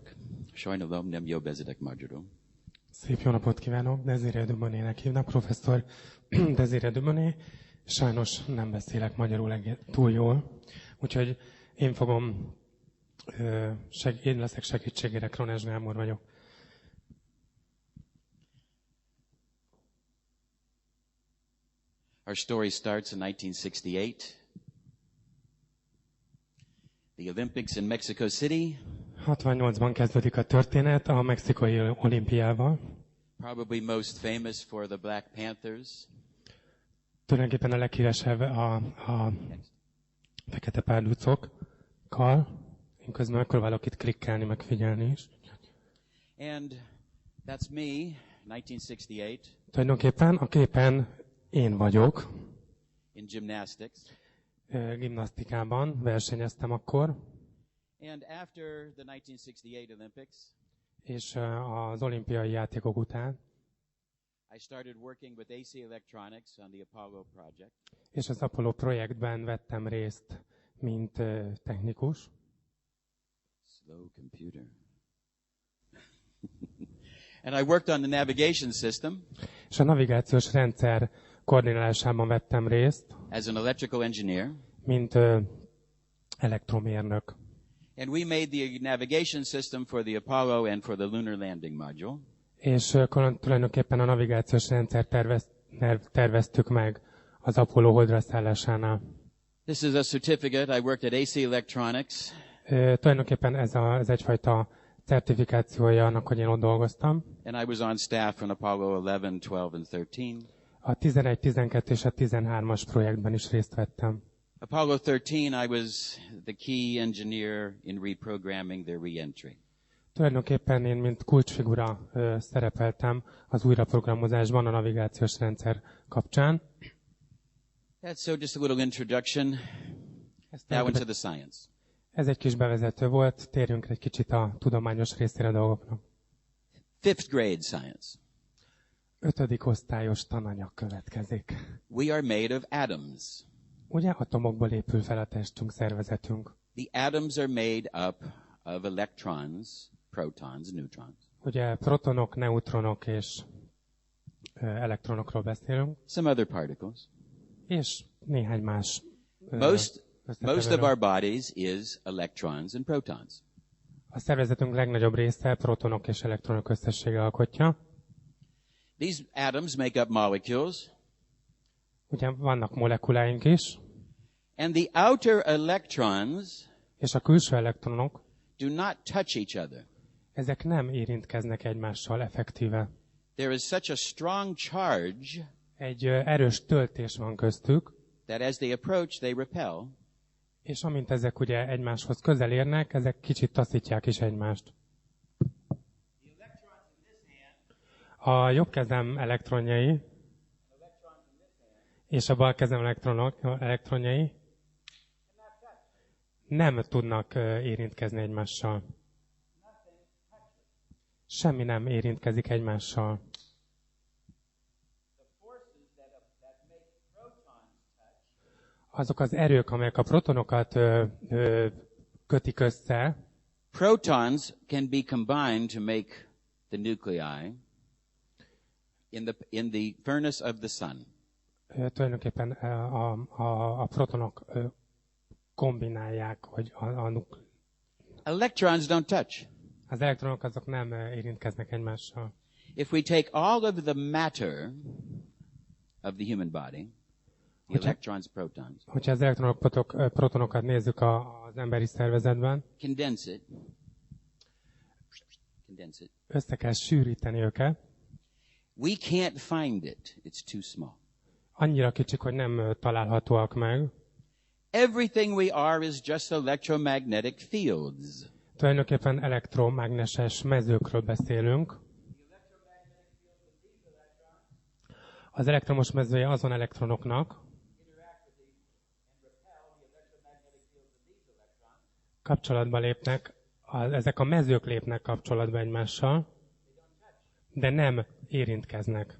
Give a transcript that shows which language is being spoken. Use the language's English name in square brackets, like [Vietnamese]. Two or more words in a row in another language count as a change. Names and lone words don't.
[Hungarian] Sajnálom, nem jól beszélek magyarul. Szép jó napot kívánok! Desiree Dubonnet-nek hívnak, professzor Desiree Dubonnet. Sajnos nem beszélek magyarul túl jól, úgyhogy én leszek segítségére, Krones Gábor vagyok. [English] Our story starts in 1968. The Olympics in Mexico City. [Hungarian] 68-ban kezdődik a történet a mexikai olimpiával. [English] Probably most famous for the Black Panthers. [Hungarian] Tulajdonképpen a leghíresebb a fekete párducokkal. Én közben megpróbálok itt klikkelni, meg figyelni is. [English] And that's me, 1968. [Hungarian] Tulajdonképpen a képen én vagyok. [English] In gymnastics. [Hungarian] Gimnasztikában versenyeztem akkor. [English] And after the 1968 Olympics. [Hungarian] És az olimpiai játékok után. [English] I started working with AC Electronics on the Apollo project. [Hungarian] És az Apollo projektben vettem részt, mint technikus. [English] Slow computer. And I worked on the navigation system. [Hungarian] És a navigációs rendszer koordinálásában vettem részt. [English] As an electrical engineer. [Hungarian] Mint elektromérnök. [English] And we made the navigation system for the Apollo and for the lunar landing module. [Hungarian] És tulajdonképpen a navigációs rendszer terveztük meg az Apollo holdra szállásánál. [English] This is a certificate. I worked at AC Electronics. [Hungarian] Tulajdonképpen ez egyfajta certifikációja annak, hogy én ott dolgoztam. [English] And I was on staff on Apollo 11, 12 and 13. [Hungarian] A 11, 12 és a 13-as projektben is részt vettem. [English] Apollo 13, I was the key engineer in reprogramming their re-entry. [Hungarian] Tulajdonképpen én, mint kulcsfigura szerepeltem az újraprogramozásban a navigációs rendszer kapcsán. [English] That's so just a little introduction. Now into the science. [Hungarian] Ez egy kis bevezető volt, térjünk egy kicsit a tudományos részére a dolgoknak. [English] 5th grade science. [Hungarian] 5. osztályos tananyag következik. [English] We are made of atoms. [Hungarian] Ugye atomokból épül fel a testünk, szervezetünk. [English] The atoms are made up of electrons, protons, neutrons. [Hungarian] Ugye protonok, neutronok és elektronokról beszélünk. [English] Some other particles. [Hungarian] És néhány más. [English] Most of our bodies is electrons and protons. [Hungarian] A szervezetünk legnagyobb része protonok és elektronok összessége alkotja. [English] These atoms make up molecules. [Hungarian] Ugye vannak molekuláink is. [English] And the outer electrons [Hungarian] és a külső elektronok [English] do not touch each other. [Hungarian] Ezek nem érintkeznek egymással effektíve. [English] There is such a strong charge. [Hungarian] Egy erős töltés van köztük. [English] That as they approach, they repel. [Hungarian] És amint ezek ugye egymáshoz közel érnek, ezek kicsit taszítják is egymást. A jobb kezem elektronjai és a bal kezem elektronjai nem tudnak érintkezni egymással. Semmi nem érintkezik egymással. Azok az erők, amelyek a protonokat kötik össze. [English] Protons can be combined to make the nuclei in the furnace of the sun. [Hungarian] Tulajdonképpen a protonok kombinálják, hogy [English] Electrons don't touch. [Hungarian] Az elektronok azok nem érintkeznek egymással. [English] If we take all of the matter of the human body, the electrons, protons. [Hungarian] Hogyha az elektronok, protonokat nézzük az emberi szervezetben, [English] condense it. [Hungarian] Össze kell sűríteni őket. [English] We can't find it. It's too small. [Hungarian] Annyira kicsik, hogy nem találhatóak meg. [English] Everything we are is just electromagnetic fields. [Hungarian] Tulajdonképpen elektromágneses mezőkről beszélünk. Az elektromos mezője azon elektronoknak kapcsolatba lépnek, ezek a mezők lépnek kapcsolatba egymással, de nem érintkeznek.